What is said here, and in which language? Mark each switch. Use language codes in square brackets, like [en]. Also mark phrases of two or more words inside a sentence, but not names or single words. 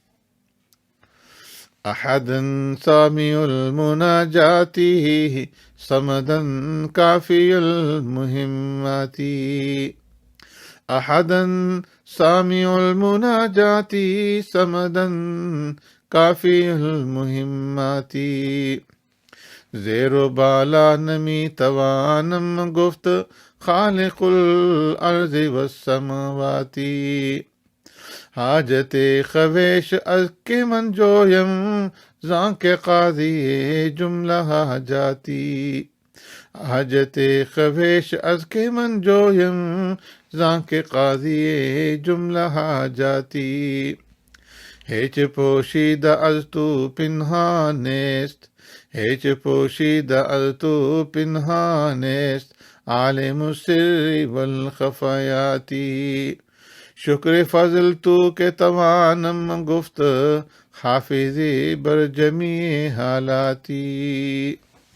[ar] احدا سامع المناجات، صمدا کافی المہمات، احدا سامع المناجات، صمدا کافی المہمات. [fa] زیر و بالا نمی توانم گفت، [ar] خالق الارض والسماوات. [fa] حاجت خویش از کے من جویم، زاں کے قاضی جملہ حاجاتی. حاجت خویش از کے من جویم، زاں کے قاضی جملہ حاجاتی. ہیچ پوشیدہ از تو پنہانیست، ہیچ پوشیدہ از تو پنہانیست، [ar] عالم السر والخفایاتی. [fa] شکر فضل تو کے توانم گفت، حافظی بر جمیع حالاتی.